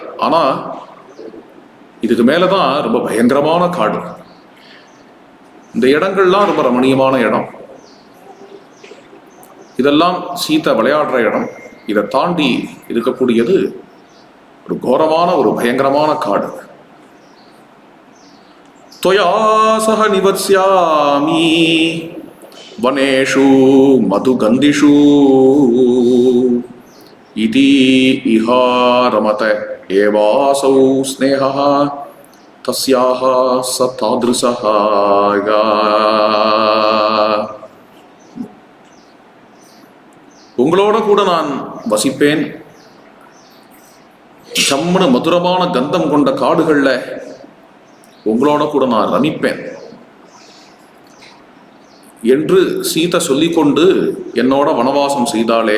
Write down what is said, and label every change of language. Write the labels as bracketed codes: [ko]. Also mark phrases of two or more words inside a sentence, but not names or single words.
[ta] ஆனா இதுக்கு மேலதான் ரொம்ப பயங்கரமான காடு. இந்த இடங்கள்லாம் ரொம்ப ரமணீயமான இடம். இதெல்லாம் சீதை விளையாடுற இடம். இதை தாண்டி இருக்கக்கூடியது ஒரு கோரமான ஒரு பயங்கரமான காடு. [sa] त्वया सह निवत्स्यामि वनेषु मधुगन्धिषु इति इह रमत एवासौ स्नेहः तस्याः स तादृशः. [ta] உங்களோட கூட நான் வசிப்பேன், சம்மன மதுரமான கந்தம் கொண்ட காடுகள்ல உங்களோட கூட நான் ரமிப்பேன் என்று சீதை சொல்லிக்கொண்டு என்னோட வனவாசம் செய்தாலே.